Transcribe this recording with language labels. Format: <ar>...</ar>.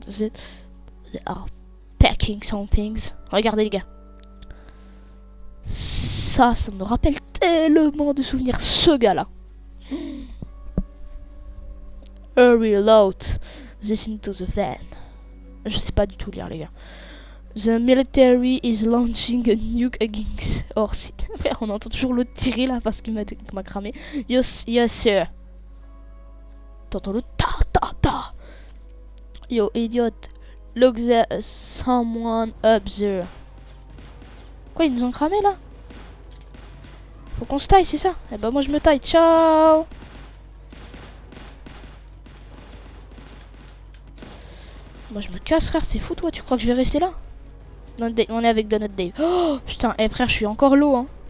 <en>They are packing some things.</en> <fr>Regardez, les gars. Ça me rappelle tellement de souvenirs, ce gars-là.</fr> <en>Reload. This into the van.</en> <fr>Je sais pas du tout lire, les gars.</fr> <en>The military is launching a nuke against our city.</en> <fr>Frère, on entend toujours l'autre tirer là parce qu'il m'a cramé.</fr> <en>Yes, sir.</en> <fr>T'entends le ta.</fr> <en>Yo, idiot. Look there, someone up there.</en> <fr>Quoi, ils nous ont cramé là? Faut qu'on se taille, c'est ça? Eh ben moi je me taille. Ciao. Moi je me casse, frère, c'est fou toi, tu crois que je vais rester là? On est avec Donut Dave. Oh putain, frère, je suis encore low, hein.</fr>